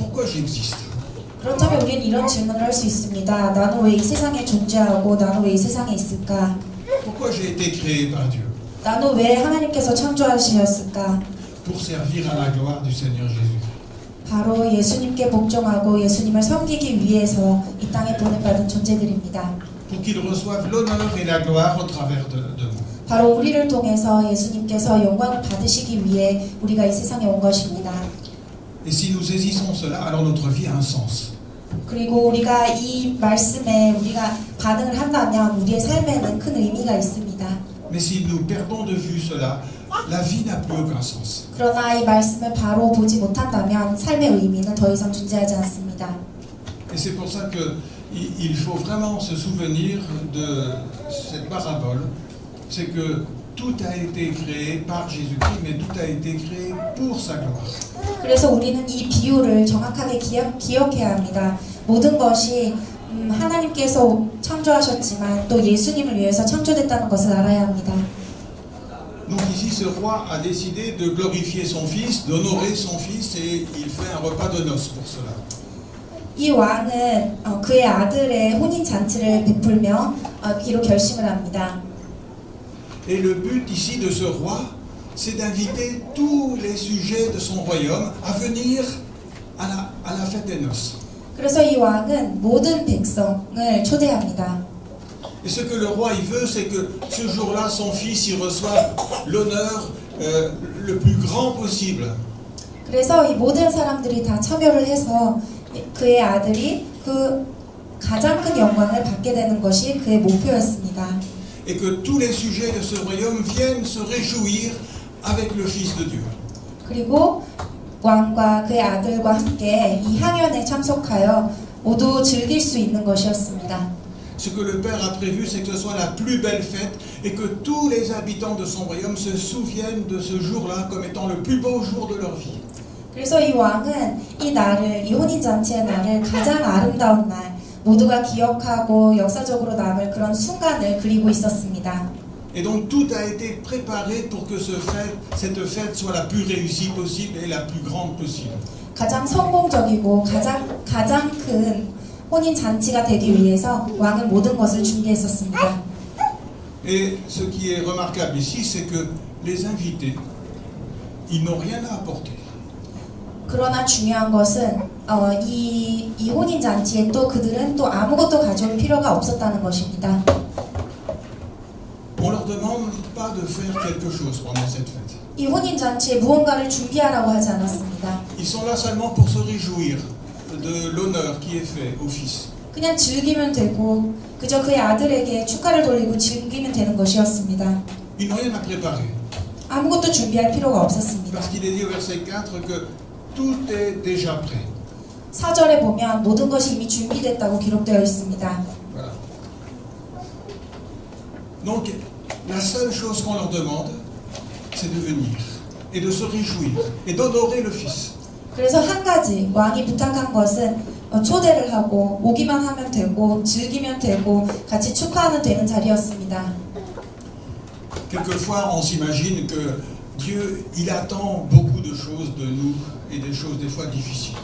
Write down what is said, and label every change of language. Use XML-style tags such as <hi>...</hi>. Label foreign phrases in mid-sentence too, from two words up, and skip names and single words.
<fr>Pourquoi j'existe?</fr> <ko>그렇다면 우리는 이런 질문을 할 수 있습니다. 나는 왜 이 세상에 존재하고 나는 왜 이 세상에 있을까?</ko> <fr>Pourquoi j'ai été créé par Dieu?</fr> <ko>나는 왜 하나님께서 창조하셨을까?</ko> <fr>pour servir à la gloire du Seigneur Jésus.</fr> <ko>바로 예수님께 복종하고 예수님을 섬기기 위해서 이 땅에 보내받은 존재들입니다.</ko> <fr>Pour qu'ils reçoivent l'honneur et la gloire au travers de nous.</fr> <ko>바로 우리를 통해서 예수님께서 영광을 받으시기 위해 우리가 이 세상에 온 것입니다.</ko> <fr>Et si nous saisissons cela, alors notre vie a un sens.</fr> <ko>그리고 우리가 이 말씀에 우리가 반응을 한다면 우리의 삶에는 큰 의미가 있습니다.</ko> <fr>Mais si nous perdons de vue cela, la vie n'a plus aucun sens.</fr> <ko>그러나 이 말씀을 바로 보지 못한다면 삶의 의미는 더 이상 존재하지 않습니다.</ko> <fr>Et c'est pour ça qu'il faut vraiment se souvenir de cette parabole. C'est que tout a été créé par Jésus-Christ, mais tout a été créé pour sa gloire.</fr> <ko>그래서 우리는 이 비유를 정확하게 기억해야 합니다. 모든 것이 하나님께서 창조하셨지만 또 예수님을 위해서 창조됐다는 것을 알아야 합니다.</ko> <fr>Donc ici, ce roi a décidé de glorifier son fils, d'honorer son fils, et il fait un repas de noces pour cela.</fr> <ko>이 왕은 그의 아들의 혼인 잔치를 베풀며 이로 결심을 합니다.</ko> <fr>Et le but ici de ce roi, c'est d'inviter tous les sujets de son royaume à venir à la fête des noces.</fr> <ko>그래서 이 왕은 모든 백성을 초대합니다.</ko> <fr>Et ce que le roi il veut, c'est que ce jour-là, son fils il reçoive l'honneur le plus grand possible.</fr> <ko>그래서 이 모든 사람들이 다 참여를 해서 그의 아들이 그 가장 큰 영광을 받게 되는 것이 그의 목표였습니다.</ko> <fr>Et que tous les sujets de ce royaume viennent se réjouir avec le Fils de Dieu.</fr> <ko>그리고 왕과 그의 아들과 함께 이 향연에 참석하여 모두 즐길 수 있는 것이었습니다.</ko> <fr>Ce que le Père a prévu, c'est que ce soit la plus belle fête et que tous les habitants de son royaume se souviennent de ce jour-là comme étant le plus beau jour de leur vie.</fr> <ko>그래서 이 왕은 이 날을, 이 혼인잔치의 날을 가장 아름다운 날, 모두가 기억하고 역사적으로 남을 그런 순간을 그리고 있었습니다.</ko> <fr>Et donc tout a été préparé pour que cette fête soit la plus réussie possible et la plus grande possible.</fr> <ko>가장 성공적이고 가장 큰 혼인 잔치가 되기 위해서 왕은 모든 것을 준비했었습니다.</ko> <fr>Et ce qui est remarquable ici, c'est que les invités, ils n'ont rien à apporter.</fr> <ko>그러나 중요한 것은 이 혼인 잔치에 또 그들은 또 아무것도 가져올 필요가 없었다는 것입니다.</ko> <fr>On leur demande pas de faire quelque chose pendant cette fête.</fr> <ko>이 혼인 잔치에 무언가를 준비하라고 하지 않았습니다.</ko> <fr>Ils sont là seulement pour se réjouir de l'honneur qui est fait au fils.</fr> <ko>그냥 즐기면 되고 그저 그의 아들에게 축하를 돌리고 즐기면 되는 것이었습니다.</ko> <fr>Ils n'ont rien à préparer.</fr> <ko>아무것도 준비할 필요가 없었습니다.</ko> <fr>Parce qu'il est dit au verset 4 que tout est déjà prêt.</fr> <ko>4절에 보면 모든 것이 이미 준비됐다고 기록되어 있습니다.</ko> <fr>Voilà. Donc, la seule chose qu'on leur demande, c'est de venir et de se réjouir et d'honorer le Fils.</fr> <ko>그래서 한 가지 왕이 부탁한 것은 초대를 하고 오기만 하면 되고 즐기면 되고 같이 축하하면 되는 자리였습니다.</ko> <fr>Quelquefois, on s'imagine que Dieu, il attend beaucoup de choses de nous et des choses des fois difficiles.</fr>